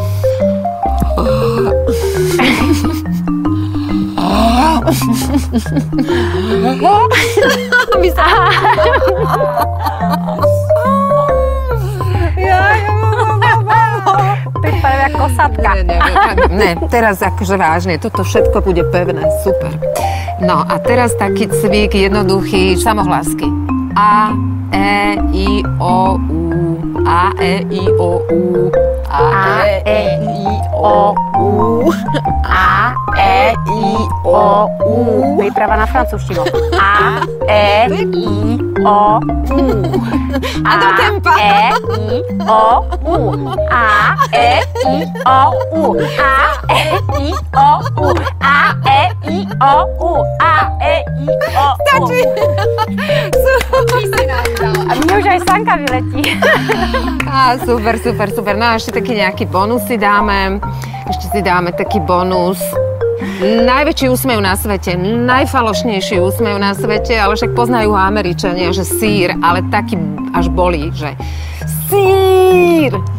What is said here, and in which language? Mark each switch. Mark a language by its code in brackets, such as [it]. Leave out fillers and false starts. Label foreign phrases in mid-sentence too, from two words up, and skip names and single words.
[sk] Vypadá ako kosatka. Ne, teraz akože vážne, toto všetko bude pevné, super. No a teraz taký cvik jednoduchý, samohlásky. A, E, I, O, U. A, E, I, O, U. A, E, I, O, U. A, E, I, O, U. Príprava na francúzštinu. A, E, I, O, U. A do tempa. E, I, O, U. A, E, I, O, U. A, E, I, O, U. A, E, I, O, U. A, E, I, O, U. Stačí. A mne už aj sanka vyletí. Á, super, super, super. No a ešte taký nejaký bonus si dáme. Ešte si dáme taký bonus. Najväčší úsmev na svete, najfalošnejší úsmev na svete, ale však poznajú ho Američania, že sír, ale taký až bolí, že sír!